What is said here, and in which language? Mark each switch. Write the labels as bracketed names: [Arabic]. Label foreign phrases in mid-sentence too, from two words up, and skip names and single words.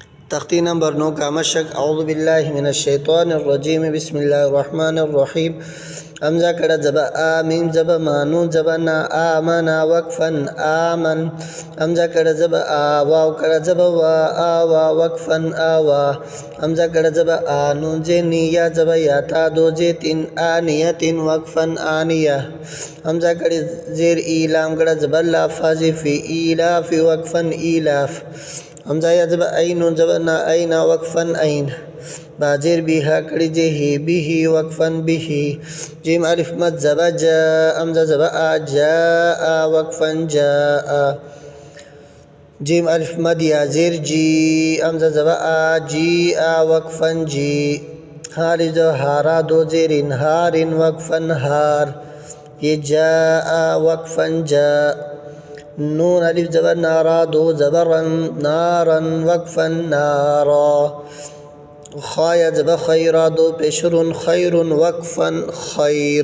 [Urdu] تختی نمبر 9 کا مشق. [Arabic] اعوذ باللہ من الشیطان الرجیم. بسم اللہ الرحمن الرحیم. [Urdu] حمزہ کڑا زبا آ، میم زبا ما، نون زبا نا، آمنا وقفن آمن. حمزہ کڑا زبا آ، واو کڑا زبا وا، آوا وقفن آوا. حمزہ کڑا زبا آ، نون زی نی، یا زبا یا، تا دو زی تین، آنیت وقفن آنیہ. حمزہ کڑا زیر ای، لام کڑا زبا لا، فازی فی، ایلاف وقفن ایلاف. حمزہ یا زبا این، نون زبا نا، اینا وقفن این. باجر بیہا کڑی جے ہی، بیہی وقفن بیہی. جیم الف مد زبا جا، حمزہ زبا آ، جا وقفن جا. جیم الف مد یا زیر جی، حمزہ زبا آ، جی وقفن جی. ہا الف زبا ہارا، دو زیرین، ہارن وقفن ہار. یہ جا وقفن جا. نون الف زبا نارا، دو زبرن، نارن وقفن نارا. خا یا زبا خیرا، دو پیشرن، خیرن وقفن خیر.